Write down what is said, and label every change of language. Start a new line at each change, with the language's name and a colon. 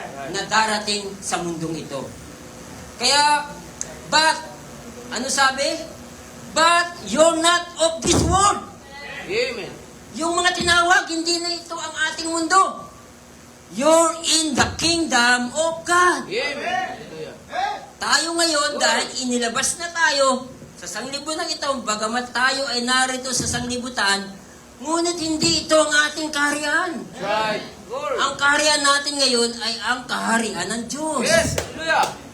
Filipino: na darating sa mundong ito. Kaya,
English: but,
Filipino: ano sabi?
English: But you're not of this world. Amen.
Filipino: Yung mga tinawag, hindi na ito ang ating mundo.
English: You're in the kingdom of God. Amen. Hallelujah.
Filipino: Tayo ngayon, dahil inilabas na tayo sa sanglibutan ito, bagamat tayo ay narito sa sanglibutan, ngunit hindi ito ang ating kaharian.
English: That's right. Glory.
Filipino: Ang kaharian natin ngayon ay ang kaharian ng Diyos.
English: Yes. Hallelujah.